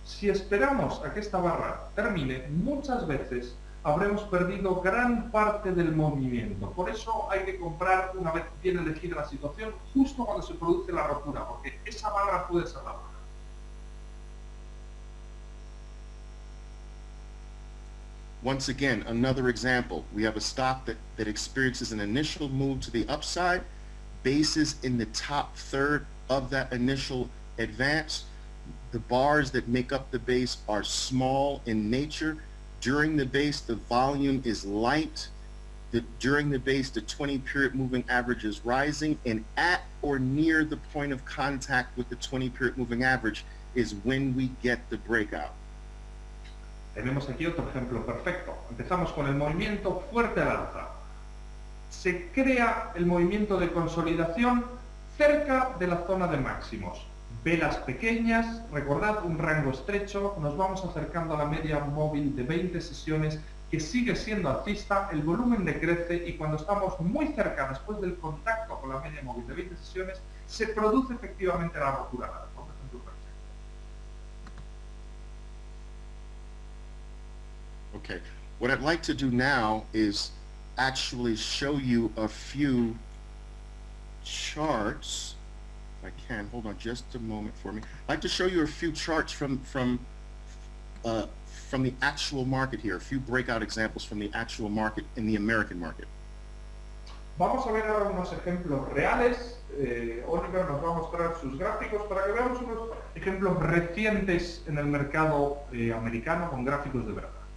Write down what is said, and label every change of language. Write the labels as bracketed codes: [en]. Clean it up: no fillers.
[es] Si esperamos a que esta barra termine, muchas veces habremos perdido gran parte del movimiento. Por eso hay que comprar, una vez bien elegida la situación, justo cuando se produce la rotura, porque esa barra puede ser la baja. [en] Once again, another example. We have a stock that experiences an initial move to the upside, bases in the top third of that initial advance. The bars that make up the base are small in nature. During the base, the volume is light. During the base, the 20-period moving average is rising, and at or near the point of contact with the 20-period moving average is when we get the breakout. [es] Tenemos aquí otro ejemplo perfecto. Empezamos con el movimiento fuerte al alza. Se crea el movimiento de consolidación cerca de la zona de máximos. Velas pequeñas, recordad un rango estrecho, nos vamos acercando a la media móvil de 20 sesiones que sigue siendo alcista, el volumen decrece y cuando estamos muy cerca después del contacto con la media móvil de 20 sesiones se produce efectivamente la rotura. [en] Okay, what I'd like to do now is actually show you a few charts. If I can, hold on just a moment for me. I'd like to show you a few charts from the actual market here, a few breakout examples from the actual market in the American market. [es] Vamos a ver ahora unos ejemplos reales. Oliver nos va a mostrar sus gráficos para que veamos unos ejemplos recientes en el mercado americano con gráficos de verdad.